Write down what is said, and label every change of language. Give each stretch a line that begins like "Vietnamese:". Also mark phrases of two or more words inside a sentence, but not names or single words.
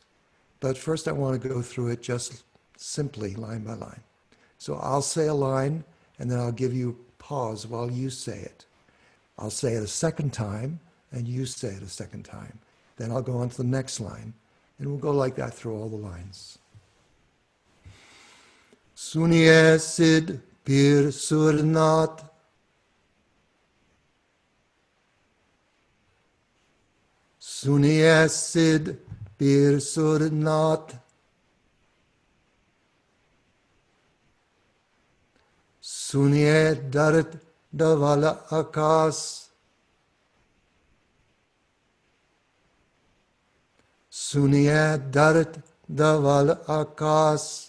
English: But first I want to go through it just simply, line by line. So I'll say a line, and then I'll give you pause while you say it. I'll say it a second time, and you say it a second time. Then I'll go on to the next line, and we'll go like that through all the lines.
Punjabi: ਸੁਣਿਐ ਸਿਧ ਪੀਰ ਸੁਰਿ ਨਾਥ, ਸੁਣਿਐ ਸਿਧ ਪੀਰ ਸੁਰਿ ਨਾਥ, ਸੁਣਿਐ ਧਰਤਿ ਧਵਲ ਆਕਾਸ, ਸੁਣਿਐ ਧਰਤਿ ਧਵਲ ਆਕਾਸ,